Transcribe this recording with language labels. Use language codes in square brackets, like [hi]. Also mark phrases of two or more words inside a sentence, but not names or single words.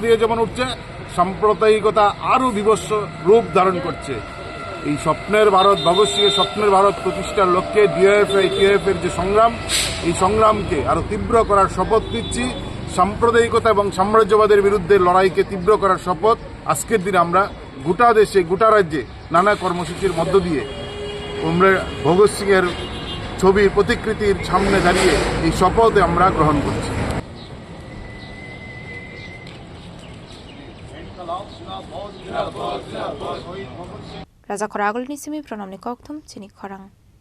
[bn] দিয়ে যেমন উঠছে সাম্প্রদায়িকতা আরও বিভৎস রূপ ধারণ করছে এই স্বপ্নের ভারত ভগৎ সিংয়ের স্বপ্নের ভারত প্রতিষ্ঠার লক্ষ্যে ডিওএফআই টিওএফ এর যে সংগ্রাম এই সংগ্রামকে আরও তীব্র করার শপথ নিচ্ছি সাম্প্রদায়িকতা এবং সাম্রাজ্যবাদের বিরুদ্ধে লড়াইকে তীব্র করার শপথ আজকের দিনে আমরা গোটা দেশে গোটা রাজ্যে নানা কর্মসূচির মধ্য দিয়ে আমরা ভগৎ সিংয়ের ছবির প্রতিকৃতির সামনে দাঁড়িয়ে এই শপথ আমরা গ্রহণ করছি [trp] Raja Khoragul ni simi pranam ni kokthum chini khorang